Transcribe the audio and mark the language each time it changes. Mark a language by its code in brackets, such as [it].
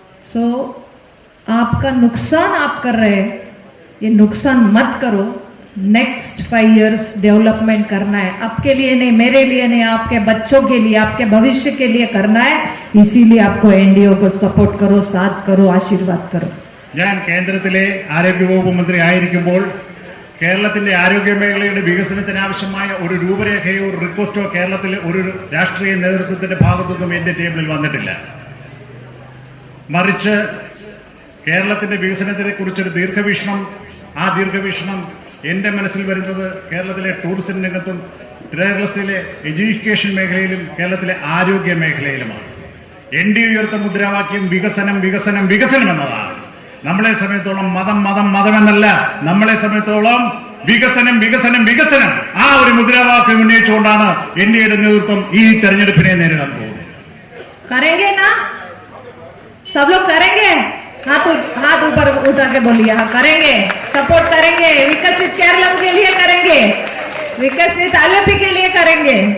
[hi] सो आपका नुकसान आप कर रहे हैं, ये नुकसान मत करो. नेक्स्ट 5 years डेवलपमेंट करना है, आपके लिए नहीं, मेरे लिए नहीं, आपके बच्चों के लिए, आपके भविष्य के लिए करना है. इसीलिए आपको एनडीओ को सपोर्ट करो, साथ करो, आशीर्वाद करो. [ml] ഞാൻ കേന്ദ്രത്തിലെ ആരോഗ്യവകുപ്പ് മന്ത്രി ആയിരിക്കുമ്പോൾ കേരളത്തിന്റെ ആരോഗ്യ മേഖലയുടെ വികസനത്തിനാവശ്യമായ ഒരു രൂപരേഖയോ ഒരു റിക്വസ്റ്റോ കേരളത്തിലെ ഒരു രാഷ്ട്രീയ നേതൃത്വത്തിന്റെ ഭാഗത്തുനിന്നും എന്റെ ടേബിളിൽ വന്നിട്ടില്ല. മറിച്ച് കേരളത്തിന്റെ വികസനത്തെ കുറിച്ചൊരു ദീർഘവീക്ഷണം, ആ ദീർഘവീക്ഷണം എന്റെ മനസ്സിൽ വരുന്നത് കേരളത്തിലെ ടൂറിസം രംഗത്തും കേരളത്തിലെ എഡ്യൂക്കേഷൻ മേഖലയിലും കേരളത്തിലെ ആരോഗ്യ മേഖലയിലുമാണ്. എൻഡി ഉയർത്ത മുദ്രാവാക്യം വികസനം വികസനം വികസനം എന്നതാണ്. നമ്മളെ സമയത്തോളം മതം എന്നല്ല, നമ്മളെ സമയത്തോളം വികസനം വികസനം വികസനം ആ ഒരു മുദ്രാവാക്യം ഉന്നയിച്ചുകൊണ്ടാണ് എൻഡിയുടെ നേതൃത്വം ഈ തെരഞ്ഞെടുപ്പിനെ നേരിടാൻ പോകുന്നത്. [hi] करेंगे ना सब लोग? करेंगे? हाथ ऊपर उठा के बोलिए, हाँ करेंगे, सपोर्ट करेंगे. विकसित केरलम के लिए करेंगे, विकसित आलपी के लिए करेंगे.